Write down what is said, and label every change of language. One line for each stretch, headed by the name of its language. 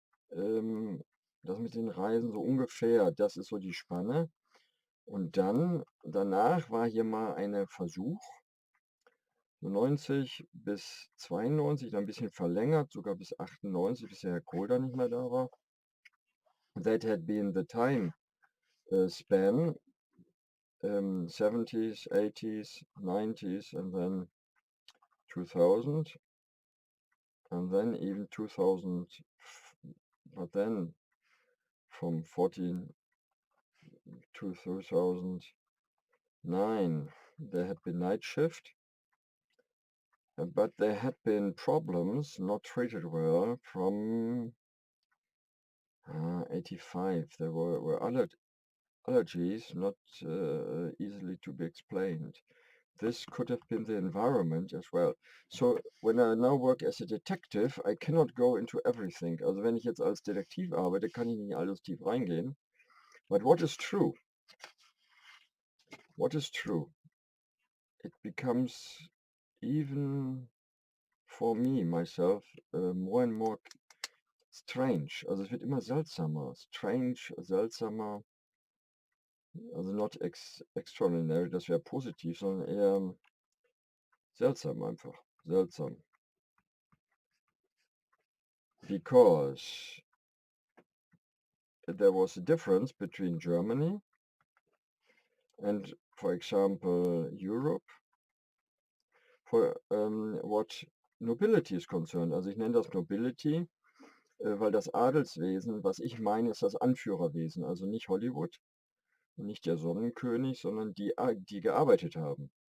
German: Das mit den Reisen so ungefähr, das ist so die Spanne. Und dann, danach war hier mal ein Versuch, so 90 bis 92, dann ein bisschen verlängert, sogar bis 98, bis der Herr Kohl da nicht mehr da war.
English: That had been the time span, 70s, 80s, 90s, and then 2000, and then even 2000, but then from 14 to 2009, there had been night shift, but there had been problems not treated well from 85. There were allergies not easily to be explained. This could have been the environment as well. So when I now work as a detective, I cannot go into everything.
German: Also wenn ich jetzt als Detektiv arbeite, kann ich nicht alles tief reingehen.
English: But what is true? What is true? It becomes even for me, myself, more and more strange.
German: Also es wird immer seltsamer. Strange, seltsamer. Also
English: not extraordinary,
German: das wäre positiv, sondern eher seltsam einfach. Seltsam.
English: Because there was a difference between Germany and, for example, Europe, for what nobility is concerned.
German: Also ich nenne das Nobility, weil das Adelswesen, was ich meine, ist das Anführerwesen, also nicht Hollywood und nicht der Sonnenkönig, sondern die gearbeitet haben.